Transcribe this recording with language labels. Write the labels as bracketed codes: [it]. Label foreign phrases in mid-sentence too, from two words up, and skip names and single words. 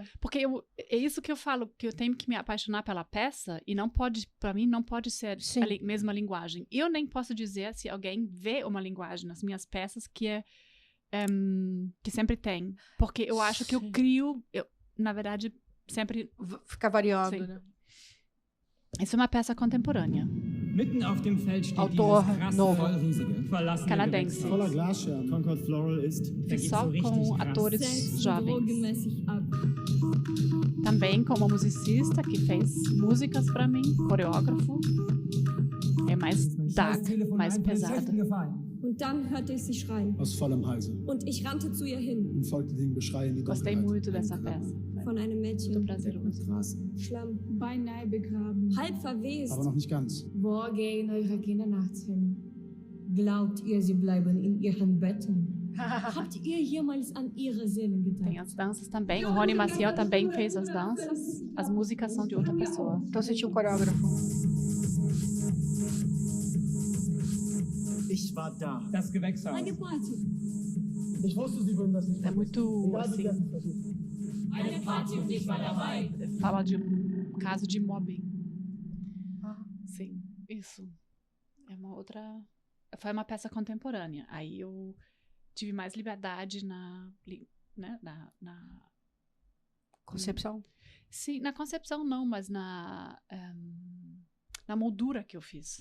[pt] Porque é isso que eu falo, que eu tenho que me apaixonar pela peça e não pode, para mim, não pode ser a mesma linguagem. Eu nem posso dizer se alguém vê uma linguagem nas minhas peças que que sempre tem. Porque eu acho que eu crio, na verdade, sempre... Fica variando, né? Isso é uma peça contemporânea. [de] Mitten auf dem Feld steht [pt] Autor [de] dieses krass [pt] novo. [de] vollriesige, verlassene [pt] Canadense. [de] Gewächshaus. Voller Glasscherben. Concord Floral ist, da [pt] Fiz [de] geht's [pt] só [de] so richtig [pt] com [de] krass. [pt] atores jovens. [de] drogenmäßig ab. [pt] Também com uma musicista que fez músicas para mim, coreógrafo. É mais dark, mais pesado. [de] Und dann hörte ich sie schreien. Aus vollem Halse. Und ich rannte zu ihr hin. Und folgte dem Geschrei in die [pt] Gostei [de] Dunkelheit. [pt] muito dessa peça. [de] Von einem [pt] Muito [de] Mädchen. [pt] prazeroso. [de] Schlamm. Beinahe begraben. Halb verwest. Aber noch nicht ganz. Wo gehen eure Kinder nachts hin? Glaubt ihr, sie bleiben in ihren Betten? Habt ihr jemals an ihre Seelen [pt] Tem [de] gedacht? [pt] as danças também. O Rony Maciel também fez as danças. As músicas são de outra pessoa. Então você tinha um coreógrafo. [de] Ich war da. Das Gewächshaus. Eine Party. Ich wusste, Sie würden das nicht [pt] É muito, [de] Egal, wie [pt] assim, [de] gern Sie versuchen. Eine Party und ich war dabei. [pt] fala de um caso de mobbing. Sim, isso. É uma outra... Foi uma peça contemporânea. Aí eu tive mais liberdade na Concepção? Sim, na concepção não, mas na moldura que eu fiz.